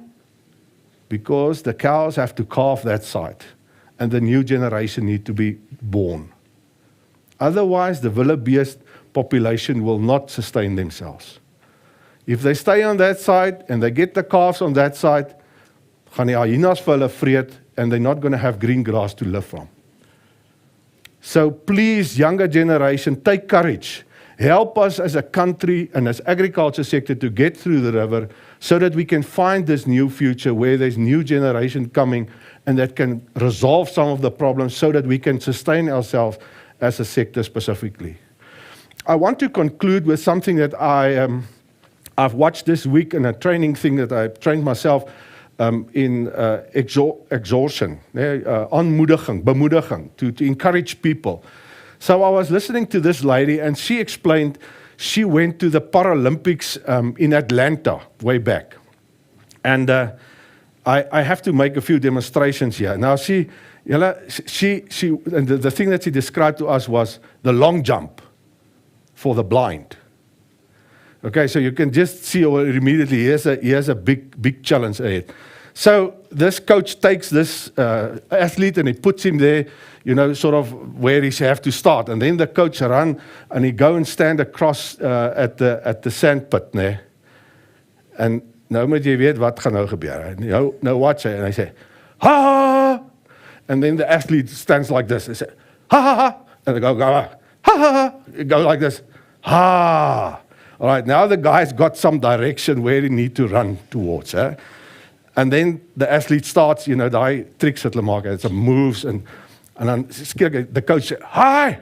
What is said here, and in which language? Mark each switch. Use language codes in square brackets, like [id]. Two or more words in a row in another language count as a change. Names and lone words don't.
[en] Because the cows have to calve that side and the new generation need to be born. Otherwise, the wildebeest population will not sustain themselves. If they stay on that side and they get the calves on that side, [af] gaan die hyenas vir hulle vreet, [en] and they're not going to have green grass to live from. So please, younger generation, take courage. Help us as a country and as agriculture sector to get through the river so that we can find this new future where there's new generation coming and that can resolve some of the problems so that we can sustain ourselves as a sector specifically. I want to conclude with something that I've watched this week in a training thing that I trained myself in exhortation, [af] aanmoediging, bemoediging, [en] to encourage people. So I was listening to this lady, and she explained she went to the Paralympics in Atlanta way back. And I have to make a few demonstrations here. Now, and the thing that she described to us was the long jump for the blind. Okay, so you can just see immediately he has a big challenge ahead. So this coach takes this athlete and he puts him there, you know, sort of where he have to start. And then the coach run and he go and stand across at the sand pit there. [af] And nou moet jy weet wat gaan nou gebeur. Nou watch hy, [en] and I say, ha! And then the athlete stands like this. They say, ha ha ha! And they go, ha ha ha! Go like this, ha! All right, now the guy's got some direction where he need to run towards. And then the athlete starts, you know, the tricks at Lamar, it's some moves, and then the coach said, hi!